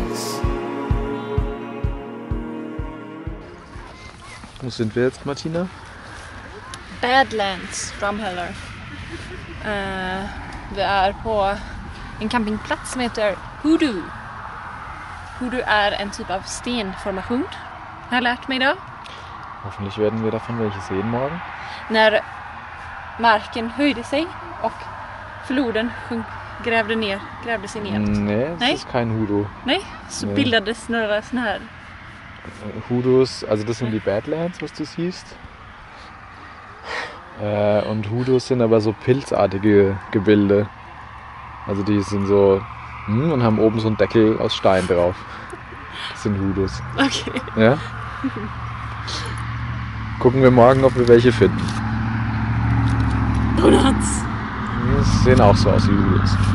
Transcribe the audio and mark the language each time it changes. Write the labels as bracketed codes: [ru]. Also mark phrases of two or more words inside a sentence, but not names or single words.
[de] Wo sind wir jetzt, Martina? Badlands, Drumheller. [sv] Vi är på en campingplats som heter Hoodoo. Hoodoo är en typ av stenformation, har jag lärt mig idag. [de] Hoffentlich werden wir davon welche sehen morgen. [sv] När marken höjde sig och floden grävde sig ner. Nej, [de] das ist kein Hoodoo. [sv] Nej, så bildades några såna här. [de] Hoodoos, also das sind die Badlands, was du siehst. Und Hoodoos sind aber so pilzartige Gebilde. Also die sind so und haben oben so einen Deckel aus Stein drauf. Das sind Hoodoos. Okay. Ja? Gucken wir morgen, ob wir welche finden. Donuts. Die sehen auch so aus wie Hoodoos.